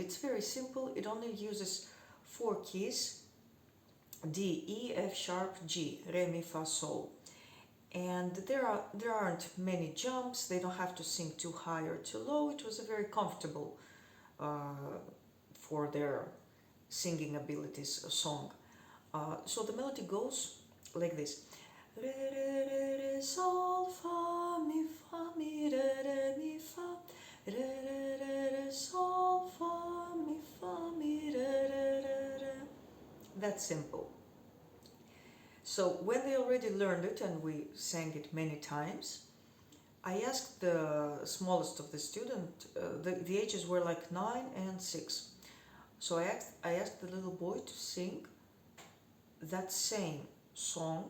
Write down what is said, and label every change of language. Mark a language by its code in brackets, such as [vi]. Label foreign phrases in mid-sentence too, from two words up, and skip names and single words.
[en] It's very simple. It only uses 4 keys: D, E, F sharp, G, Re, Mi, Fa, Sol. And there aren't many jumps. They don't have to sing too high or too low. It was a very comfortable for their singing abilities song. So the melody goes like this. Re, re, re, re, sol, fa, mi, re, re, mi, fa. Re, re, re, re, sol, fa, mi, re, re, re, re. That's simple. So when they already learned it and we sang it many times, I asked the smallest of the student, the ages were like 9 and 6. So I asked the little boy to sing that same song.